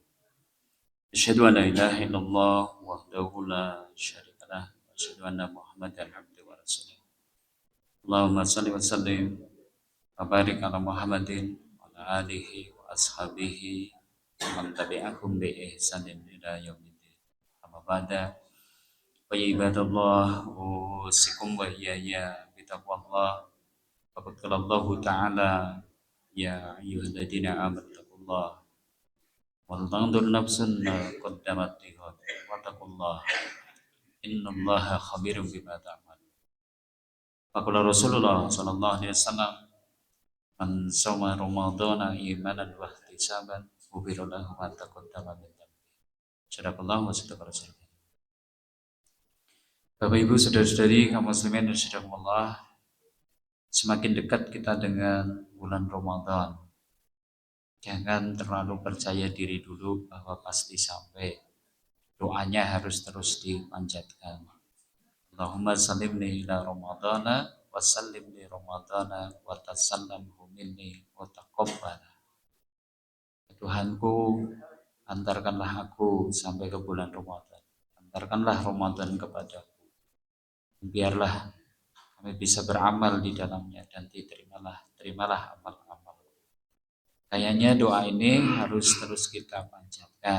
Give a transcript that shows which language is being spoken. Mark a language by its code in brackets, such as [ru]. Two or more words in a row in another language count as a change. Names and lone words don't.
[ar] أشهد أن لا إله إلا الله وحده لا شريك له وأشهد أن محمدا عبده ورسوله. اللهم صل وسلم وبارك على محمد وعلى آله وأصحابه ومن تبعهم بإحسان إلى يوم الدين. أما بعد فيا عباد الله أوصيكم وإياي بتقوى الله وقال تعالى يا أيها الذين آمنوا اتقوا الله ولتنظر نفس ما قدمت لغد واتقوا الله إن الله خبير بما تعملون. فقال رسول الله صلى الله عليه وسلم من صام رمضان إيمانا واحتسابا غفر له ما تقدم من ذنبه. صدق الله وصدق رسول الله. [id] Bapak Ibu saudara-saudari kaum muslimin dan rahimakumullah, semakin dekat kita dengan bulan Ramadan, jangan terlalu percaya diri dulu bahwa pasti sampai. Doanya harus terus dipanjatkan. [ar] اللهم سلمني إلى رمضان وسلمني رمضان وتسلمه مني وتقبل. [id] Tuhanku, antarkanlah aku sampai ke bulan Ramadan. Antarkanlah Ramadan kepadaku. Biarlah kami bisa beramal di dalamnya dan terimalah amal-amal. Kayaknya doa ini harus terus kita panjatkan.